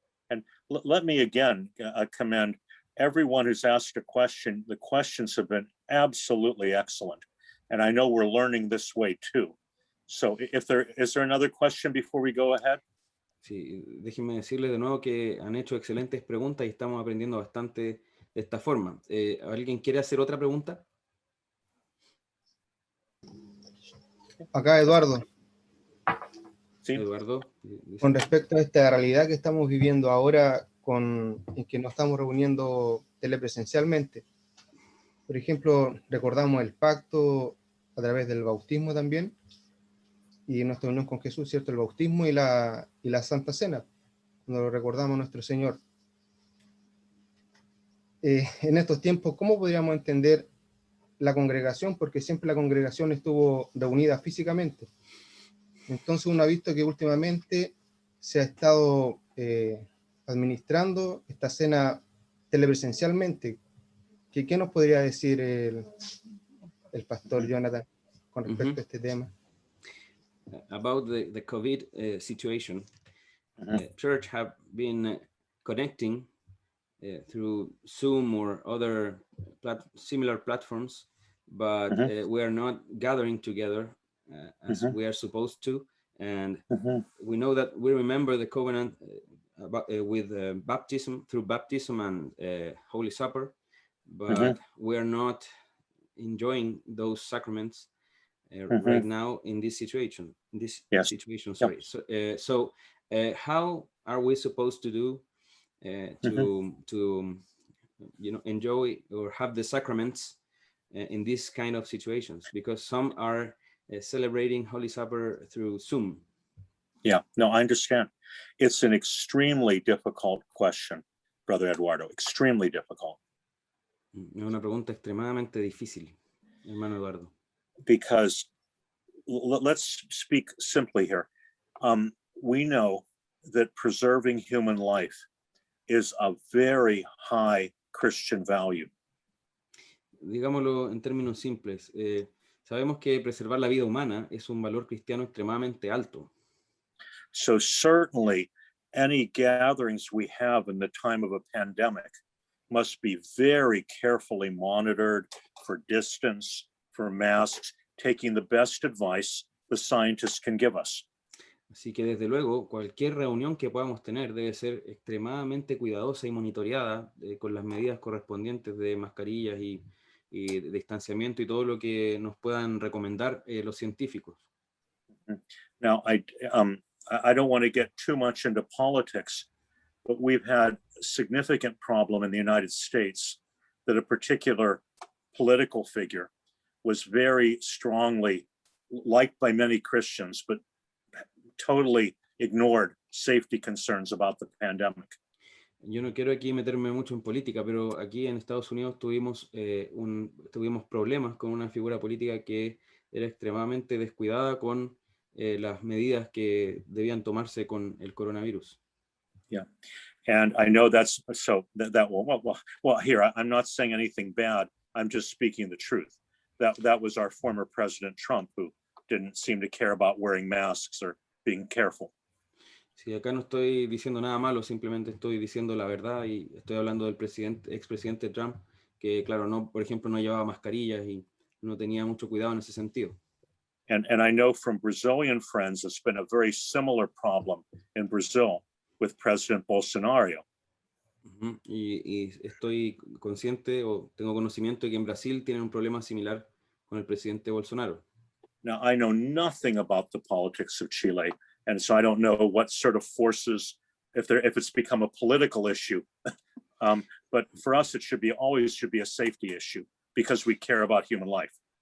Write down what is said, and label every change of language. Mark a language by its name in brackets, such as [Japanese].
[English] And let me again commend everyone who's asked a question. The questions have been absolutely excellent. And I know we're learning this way too. So is there another question before we go ahead? [Spanish] Sí, déjenme decirles de nuevo que han hecho excelentes preguntas y estamos aprendiendo bastante de esta forma. ¿Alguien quiere hacer otra pregunta? Acá, Eduardo, Sí. Eduardo. Dice. con respecto a esta realidad que estamos viviendo ahora, en que nos estamos reuniendo telepresencialmente. Por ejemplo, recordamos el pacto a través del bautismo también, y nuestra unión con Jesús, ¿cierto? El bautismo y la Santa Cena, cuando recordamos a nuestro Señor. En estos tiempos, ¿cómo podríamos entender la congregación? Porque siempre la congregación estuvo reunida físicamente. Entonces uno ha visto que últimamente se ha estado administrando esta cena telepresencialmente. ¿Qué nos podría decir el pastor Jonathan con respecto a este tema? [English] About the COVID situation, Mhm. church have been connecting through Zoom or other similar platforms, but we are not gathering together as we are supposed to. And we know that we remember the covenant with baptism, through baptism and Holy Supper, but we are not enjoying those sacraments right now in this situation. Yes. Situation, Yep. sorry. So how are we supposed to do to enjoy or have the sacraments in these kind of situations? Because some are celebrating Holy Supper through Zoom. Yeah, no, I understand. It's an extremely difficult question, Brother Eduardo, extremely difficult. [Spanish] Es una pregunta extremadamente difícil, hermano Eduardo. [English] Because let's speak simply here. We know that preserving human life is a very high Christian value. [Spanish] Digámoslo en términos simples, sabemos que preservar la vida humana es un valor cristiano extremadamente alto. [English] So certainly any gatherings we have in the time of a pandemic must be very carefully monitored for distance, for masks, taking the best advice the scientists can give us. [Spanish] Así que desde luego, cualquier reunión que podamos tener debe ser extremadamente cuidadosa y monitoreada con las medidas correspondientes de mascarillas y de distanciamiento y todo lo que nos puedan recomendar los científicos. [English] Now, I don't want to get too much into politics, but we've had a significant problem in the United States that a particular political figure was very strongly liked by many Christians, but totally ignored safety concerns about the pandemic. [Spanish] Yo no quiero aquí meterme mucho en política, pero aquí en Estados Unidos tuvimos problemas con una figura política que era extremadamente descuidada con las medidas que debían tomarse con el coronavirus. [English] Yeah, and I know that's so well here I'm not saying anything bad. I'm just speaking the truth. That was our former President Trump, who didn't seem to care about wearing masks or being careful. [Spanish] Sí, acá no estoy diciendo nada malo, simplemente estoy diciendo la verdad y estoy hablando del expresidente Trump, que claro, por ejemplo, no llevaba mascarillas y no tenía mucho cuidado en ese sentido. [English] And I know from Brazilian friends, it's been a very similar problem in Brazil with President Bolsonaro. [Spanish] Y estoy consciente o tengo conocimiento de que en Brasil tienen un problema similar con el presidente Bolsonaro. [English] Now, I know nothing about the politics of Chile, and so I don't know what sort of forces, if it's become a political issue, But for us, it always should be a safety issue because we care about human life.